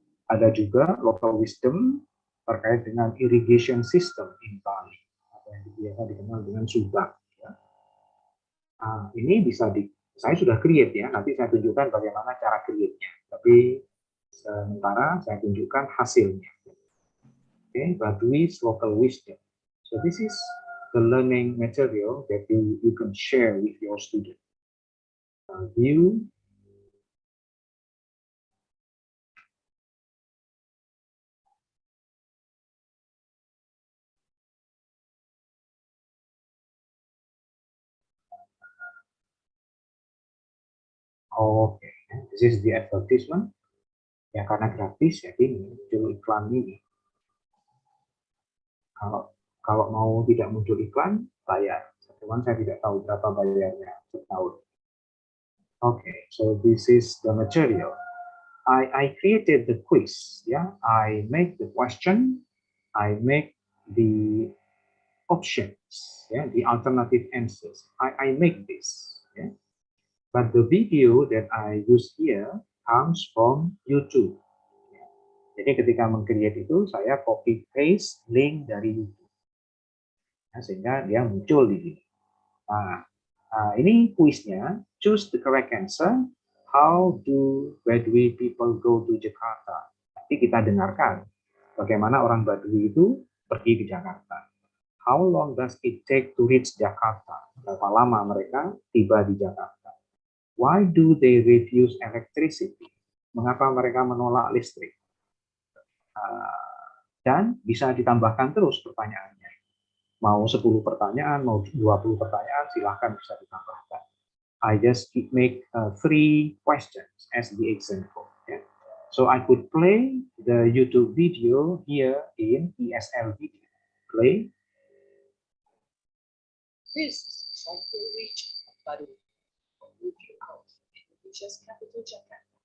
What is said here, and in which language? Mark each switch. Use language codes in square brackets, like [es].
[id] Ada juga local wisdom terkait dengan [en] irrigation system in Bali, [id] atau yang biasa dikenal dengan subak. Ya. Ini bisa saya sudah create ya, nanti saya tunjukkan bagaimana cara create-nya. Tapi sementara saya tunjukkan hasilnya. [en] Okay, Baduy's local wisdom. So this is the learning material that you can share with your student. View. Oke, this is the advertisement. [id] Ya, karena gratis, ya ini muncul iklan ini. Kalau mau tidak muncul iklan, bayar. Cuman saya tidak tahu berapa bayarnya setahun. [en] Okay, so this is the material. I created the quiz. Yeah, I make the question. I make the options. Yeah, the alternative answers. I make this. Yeah. But the video that I use here comes from YouTube. [id] Jadi ketika meng-create itu, saya copy paste link dari YouTube. Nah, sehingga dia muncul di sini. Nah, ini kuisnya. [en] Choose the correct answer. How do Baduy people go to Jakarta? [id] Nanti kita dengarkan bagaimana orang Baduy itu pergi ke Jakarta. [en] How long does it take to reach Jakarta? [id] Berapa lama mereka tiba di Jakarta? [en] Why do they refuse electricity? [id] Mengapa mereka menolak listrik? Dan bisa ditambahkan terus pertanyaannya. Mau 10 pertanyaan, mau 20 pertanyaan, silahkan bisa ditambahkan. [en] I just make 3 questions as the example. Yeah? So I could play the YouTube video here in ESL video. Play. This is the region of Baru, looking out Indonesia's capital Jakarta.